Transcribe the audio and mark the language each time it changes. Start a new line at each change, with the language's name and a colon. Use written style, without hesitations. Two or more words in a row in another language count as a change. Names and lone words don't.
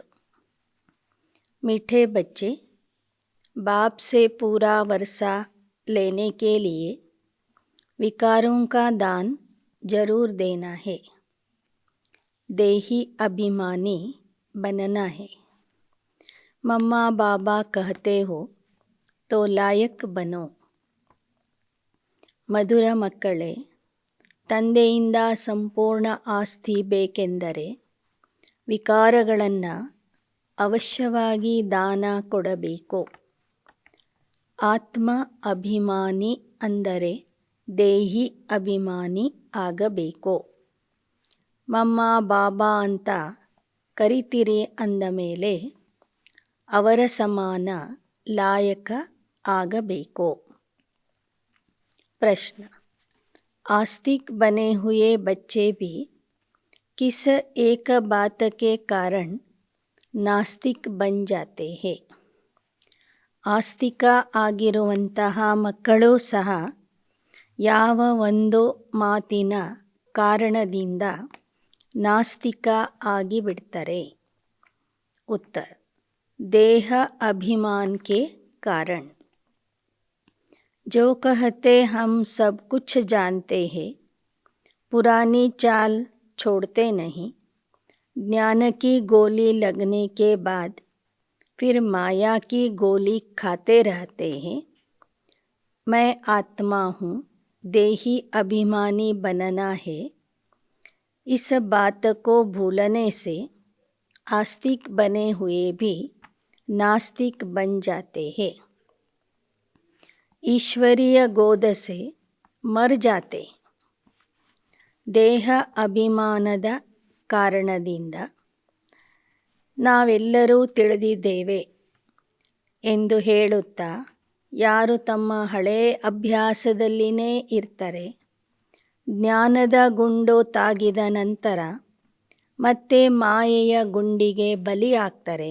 Hindi: मीठे बच्चे, बाप से पूरा वर्षा लेने के लिए विकारों का दान जरूर देना है. देही अभिमानी बनना है. मम्मा बाबा कहते हो तो लायक बनो.
Kannada: ಮಧುರ ಮಕ್ಕಳೇ, ತಂದೆಯಿಂದ ಸಂಪೂರ್ಣ ಆಸ್ತಿ ಬೇಕೆಂದರೆ ವಿಕಾರಗಳನ್ನು ಅವಶ್ಯವಾಗಿ ದಾನ ಕೊಡಬೇಕು. ಆತ್ಮ ಅಭಿಮಾನಿ ಅಂದರೆ ದೇಹಿ ಅಭಿಮಾನಿ ಆಗಬೇಕು. ಮಮ್ಮ ಬಾಬಾ ಅಂತ ಕರಿತೀರಿ ಅಂದ ಮೇಲೆ ಅವರ ಸಮಾನ ಲಾಯಕ ಆಗಬೇಕು.
Hindi: प्रश्न: आस्तिक बने हुए बच्चे भी किस एक बात के कारण नास्तिक बन जाते हैं?
Kannada: ಆಸ್ತಿಕ ಆಗಿರುವಂತಹ ಮಕ್ಕಳೂ ಸಹ ಯಾವ ಒಂದು ಮಾತಿನ ಕಾರಣದಿಂದ ನಾಸ್ತಿಕ ಆಗಿಬಿಡ್ತಾರೆ?
Hindi: उत्तर: देह अभिमान के कारण. जो कहते हम सब कुछ जानते हैं, पुरानी चाल छोड़ते नहीं, ज्ञान की गोली लगने के बाद फिर माया की गोली खाते रहते हैं. मैं आत्मा हूँ, देही अभिमानी बनना है. इस बात को भूलने से आस्तिक बने हुए भी नास्तिक बन जाते हैं. ईश्वरीय गोद से मर जाते.
Kannada: ದೇಹ ಅಭಿಮಾನದ ಕಾರಣದಿಂದ ನಾವೆಲ್ಲರೂ ತಿಳಿದಿದ್ದೇವೆ ಎಂದು ಹೇಳುತ್ತಾ ಯಾರು ತಮ್ಮ ಹಳೆಯ ಅಭ್ಯಾಸದಲ್ಲಿನೇ ಇರ್ತಾರೆ, ಜ್ಞಾನದ ಗುಂಡು ತಾಗಿದ ನಂತರ ಮತ್ತೆ ಮಾಯೆಯ ಗುಂಡಿಗೆ ಬಲಿಯಾಗ್ತಾರೆ.